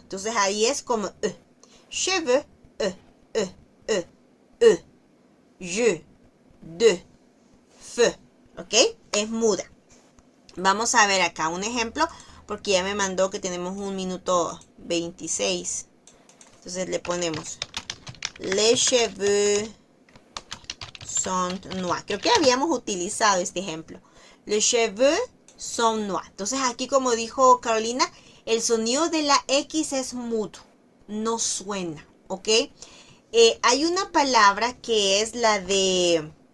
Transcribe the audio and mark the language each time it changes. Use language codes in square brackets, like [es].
[es] Entonces ahí es como cheveux, euh, euh, je, de, feu. ¿Ok? Es muda. Vamos a ver acá un ejemplo, porque ya me mandó que tenemos 1 minuto 26. Entonces le ponemos [fr] les cheveux sont noirs. [es] Creo que habíamos utilizado este ejemplo. [fr] Les cheveux sont noirs. [es] Entonces aquí, como dijo Carolina, el sonido de la X es mudo. No suena, ¿ok? Hay una palabra que es la de...